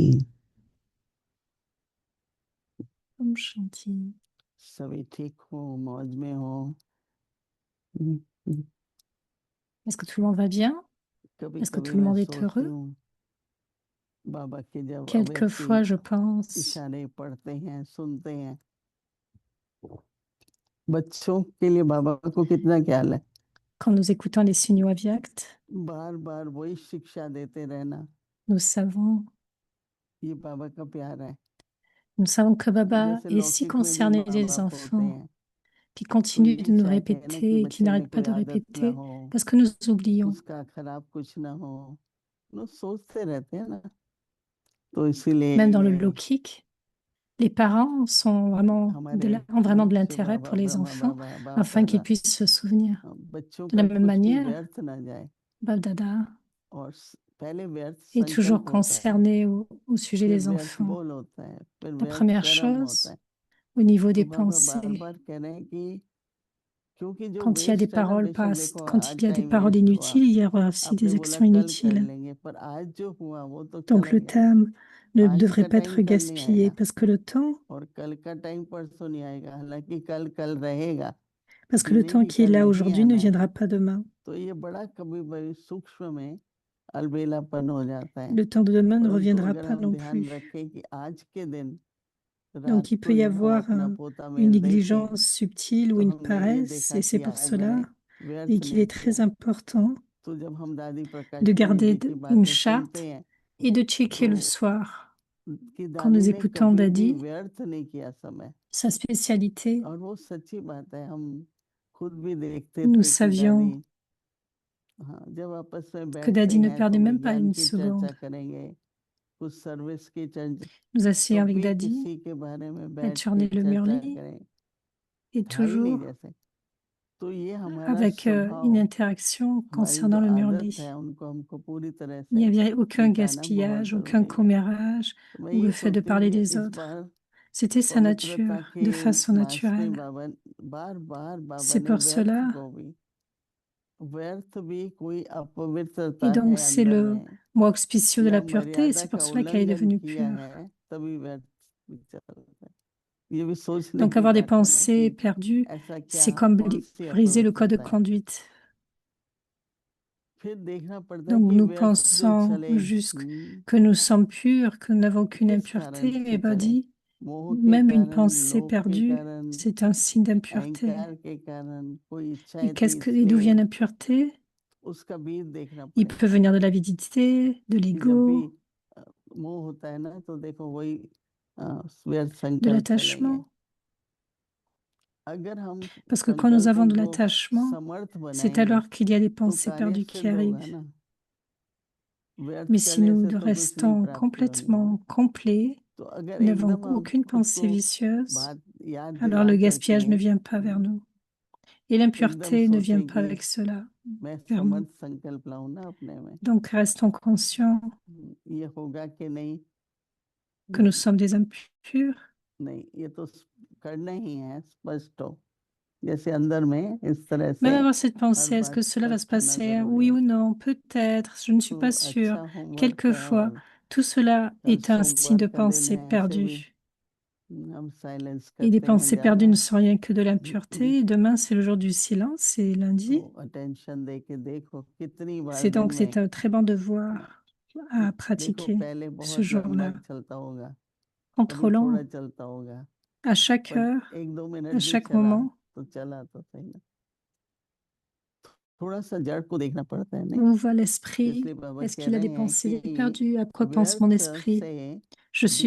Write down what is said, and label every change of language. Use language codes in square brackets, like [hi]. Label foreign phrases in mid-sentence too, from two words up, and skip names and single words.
[hi] ओम शांति। सभी ठीक हो, मौज में हो? [fr] Est-ce que tout le monde va bien? [hi] कभी [fr] Est-ce que [hi] कभी [fr] tout le [hi] मैं [fr] monde est [hi] सोचती [fr] heureux? [hi] हूँ बाबा के जब [fr] Quelquefois, je [hi] अव्यक्ति [fr] pense, [hi] इशारे पढ़ते हैं, सुनते हैं, बच्चों के लिए बाबा को कितना ख्याल है। [fr] quand nous écoutons les signaux avyakts, [hi] बार बार वही शिक्षा देते रहना, [fr] nous savons, [hi] ये बाबा का प्यार है। [fr] nous savons que Baba [hi] जैसे [fr] est si [hi] लौकिक में भी [fr] concerné [hi] माँ [fr] des [hi] बाप होते [fr] enfants [hi] हैं [fr] qui [hi] तो [fr] continue de [hi] यही [fr] nous [hi] चाहते हैं ना कि [fr] répéter et qui [hi] बच्चे में [fr] n'arrête pas [hi] कोई [fr] de [hi] आदत ना [fr] répéter [hi] हो, [fr] parce que nous oublions. [hi] उसका खराब कुछ ना हो, लोग सोचते रहते हैं ना। तो इसीलिए [fr] Même dans le low-kick, les parents sont vraiment [hi] हमारे [fr] ont vraiment de [hi] मुझसे [fr] l'intérêt [hi] बाबा [fr] pour les [hi] ब्रह्मा [fr] enfants [hi] बाबा बाप [fr] afin qu'ils [hi] दादा, [fr] puissent se souvenir. [hi] बच्चों [fr] De la [hi] का [fr] même [hi] कुछ भी [fr] manière, [hi] व्यर्थ ना जाए। [fr] Bab Dada [hi] और पहले व्यर्थ [fr] est toujours [hi] संकल्प होता है, [fr] concerné au sujet [hi] फिर [fr] des [hi] व्यर्थ [fr] enfants. [hi] बोल होता है, फिर [fr] La [hi] व्यर्थ [fr] première [hi] कर्म होता है। [fr] chose, au niveau [hi] तो [fr] des [hi] बाबा बार [fr] pensées, [hi] बार कह रहे हैं कि क्योंकि जो [fr] quand il y a des [hi] वेस्ट है ना, [fr] paroles [hi] बेशक [fr] pas, [hi] देखो [fr] quand [hi] आज [fr] il y a des [hi] टाइम [fr] paroles [hi] वेस्ट हुआ, [fr] inutiles, il y aura aussi [hi] आपने [fr] des [hi] बोला [fr] actions [hi] कल कर [fr] inutiles. [hi] लेंगे, पर आज जो हुआ वो तो [fr] Donc [hi] चला [fr] le [hi] गया। [fr] terme ne [hi] आज [fr] devrait [hi] का [fr] pas [hi] टाइम [fr] être [hi] कल नहीं [fr] gaspillé [hi] आएगा [fr] parce que le temps, [hi] और कल का टाइम परसों नहीं आएगा, हालांकि कल कल रहेगा। [fr] parce que [hi] ये [fr] le [hi] नहीं [fr] temps [hi] कि [fr] qui est [hi] कल [fr] là [hi] नहीं [fr] aujourd'hui ne [hi] आना है। [fr] viendra pas demain. [hi] तो ये बड़ा कभी कभी सूक्ष्म में अलबेलापन हो जाता है। [fr] Le temps de demain ne [hi] परंतु [fr] reviendra [hi] अगर [fr] pas [hi] हम [fr] non [hi] ध्यान [fr] plus. [hi] रखें कि आज के दिन रात [fr] Donc il peut [hi] को [fr] y [hi] जब हम [fr] avoir [hi] अपना पोता [fr] une [hi] मेल देखें [fr] négligence subtile ou [hi] तो [fr] une [hi] हमने ये [fr] paresse [hi] देखा [fr] et c'est [hi] कि [fr] pour [hi] आज [fr] cela [hi] मैंने [fr] et [hi] व्यर्थ [fr] qu'il [hi] नहीं [fr] est très [hi] किया। [fr] important [hi] तो जब हम दादी प्रकाश [fr] de [hi] मणि [fr] garder [hi] जी की [fr] une [hi] बातें [fr] charte [hi] सुनते हैं [fr] et de checker le [hi] तो [fr] soir [hi] कि [fr] quand [hi] दादी [fr] nous [hi] ने [fr] écoutons [hi] कभी भी [fr] Dadi, [hi] व्यर्थ नहीं किया समय। [fr] sa spécialité, [hi] और वो सच्ची बात है, हम खुद भी देखते [fr] nous [hi] थे कि दादी, [fr] savions [hi] हाँ, जब आपस में [fr] que [hi] बैठते [fr] Dadi ne [hi] हैं तो [fr] perdait même pas [hi] विज्ञान [fr] une [hi] की चर्चा [fr] seconde. [hi] करेंगे, कुछ सर्विस की चर्चा, [fr] Nous asseyons avec [hi] कभी [fr] Dadi, [hi] किसी के बारे में [fr] elle [hi] बैठ के [fr] tournait le [hi] चर्चा [fr] murli [hi] करें, [fr] et [hi] था ही नहीं [fr] toujours [hi] जैसे। तो ये हमारा [fr] avec une [hi] स्वभाव, [fr] interaction [hi] हमारी जो [fr] concernant le [hi] आदत [fr] Murli. [hi] है उनको हमको पूरी तरह [fr] Il n'y [hi] से [fr] avait aucun [hi] मिटाना बहुत [fr] gaspillage, aucun [hi] जरूरी है। [fr] commérage [hi] तो मैं [fr] ou [hi] ये [fr] le fait de [hi] सोचती हूँ [fr] parler [hi] कि [fr] des [hi] इस [fr] autres. [hi] बार [fr] C'était sa [hi] पवित्रता [fr] nature, [hi] के [fr] de [hi] इस [fr] façon [hi] मास में [fr] naturelle. [hi] बार बार बाबा [fr] C'est [hi] ने [fr] pour [hi] व्यर्थ [fr] cela, [hi] को भी, व्यर्थ भी कोई [fr] et [hi] अपवित्रता है [fr] donc c'est [hi] अंदर [fr] le [hi] में [fr] mois auspicieux de [hi] या [fr] la pureté, et [hi] मर्यादा [fr] c'est [hi] का [fr] pour cela qu'elle est [hi] उल्लंघन [fr] devenue [hi] किया [fr] pure. [hi] है, तभी व्यर्थ विचार होता है। ये भी सोचने [fr] Donc [hi] की [fr] avoir des [hi] बात है ना [fr] pensées [hi] कि [fr] perdues, [hi] ऐसा क्या, [fr] c'est comme [hi] कौन सी [fr] briser le code de [hi] अपवित्रता है। [fr] conduite. [hi] फिर देखना पड़ता है [fr] Donc [hi] कि [fr] nous [hi] व्यर्थ जो [fr] pensons [hi] चले [fr] juste que nous sommes purs, que nous n'avons aucune [hi] किस कारण [fr] impureté, [hi] से [fr] mais [hi] चले, [fr] dit, [hi] मोह के [fr] même une [hi] कारण, [fr] pensée [hi] लोभ के [fr] perdue, [hi] कारण, [fr] c'est un signe d'impureté. [hi] अहंकार के कारण, कोई इच्छाएं [fr] Et [hi] थी [fr] et d'où vient [hi] इसलिए, [fr] l'impureté? [hi] उसका बीज देखना [fr] Il [hi] पड़ेगा [fr] peut venir de l'avidité, de [hi] कि जब भी [fr] l'ego, [hi] मोह होता है ना, तो देखो वही व्यर्थ [fr] de [hi] संकल्प चलेंगे। [fr] l'attachement. [hi] अगर हम [fr] Parce que quand nous avons [hi] संकल्पों [fr] de [hi] को [fr] l'attachement, [hi] समर्थ [fr] c'est [hi] बनाएंगे [fr] alors qu'il y a des [hi] तो [fr] pensées [hi] कार्य [fr] perdues qui [hi] सिद्ध होगा [fr] arrivent. [hi] ना। व्यर्थ [fr] Mais si [hi] चलने [fr] nous [hi] से तो कुछ नहीं [fr] restons [hi] प्राप्ति होनी है। [fr] complètement complets, [hi] तो अगर [fr] nous n'avons [hi] एकदम हम [fr] aucune [hi] खुद [fr] pensée [hi] को [fr] vicieuse, [hi] बात याद [fr] alors [hi] दिला [fr] le [hi] करके [fr] gaspillage ne vient pas vers nous. Et [hi] एकदम [fr] l'impureté ne vient [hi] सोचें [fr] pas [hi] कि [fr] avec cela [hi] मैं [fr] vers nous. [hi] समर्थ संकल्प लाऊं ना अपने में, [fr] Donc restons conscients [hi] ये होगा कि नहीं, [fr] que nous sommes des impurs. [hi] नहीं ये तो करना ही है, स्पष्ट हो जैसे अंदर में इस तरह से [fr] Même avoir cette pensée, [hi] हर [fr] est-ce [hi] बात [fr] que cela va se [hi] स्पष्ट होना [fr] passer? [hi] जरूरी [fr] Oui [hi] है। [fr] ou non? Peut-être, je ne suis [hi] तो [fr] pas sûre. [hi] अच्छा होमवर्क है [fr] Quelquefois, [hi] और [fr] tout cela [hi] कल [fr] est un signe de [hi] सोमवार का दिन [fr] pensée [hi] है, ऐसे भी [fr] perdue. [hi] हम साइलेंस [fr] Et les [hi] करते हैं [fr] pensées perdues [hi] ज्यादा, [fr] ne sont rien que de l'impureté. Et demain, c'est le jour du silence, c'est lundi. [hi] तो अटेंशन दे के देखो कितनी बार [fr] C'est [hi] दिन [fr] donc c'est [hi] में, [fr] un très bon devoir à [hi] देखो [fr] pratiquer [hi] पहले [fr] ce [hi] बहुत लंबा [fr] jour-là. [hi] चलता होगा, कभी [fr] Contrôlant [hi] थोड़ा चलता होगा, [fr] à chaque [hi] पर [fr] heure, [hi] एक दो मिनट [fr] à [hi] भी [fr] chaque [hi] चला [fr] moment, [hi] तो चला तो सही ना। थोड़ा सा जड़ को देखना पड़ता है नहीं, [fr] où va l'esprit? [hi] इसलिए बाबा [fr] Est-ce [hi] कह [fr] qu'il a [hi] रहे [fr] des [hi] हैं [fr] pensées [hi] कि [fr] perdues? À quoi pense mon [hi] व्यर्थ [fr] esprit? [hi] से [fr] Je suis